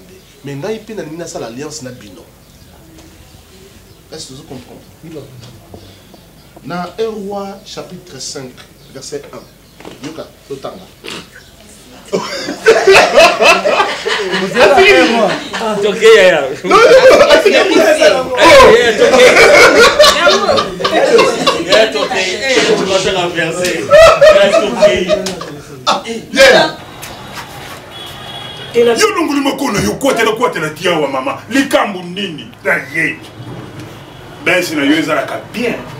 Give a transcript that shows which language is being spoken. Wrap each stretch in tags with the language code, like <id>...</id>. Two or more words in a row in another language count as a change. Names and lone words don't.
<fr>Mais nous avons l'alliance avec Bino. Est-ce que vous comprenez? Dans 1 Roi chapitre 5, verset 1.</fr> <ln>Yoka, l'otanga.</ln> <fr>Vous êtes un roi. Ok,</fr> <ln>yo nunguli makono yo kwatela tiawa mama likambu nini taye besi na yo ezalaka bien</ln>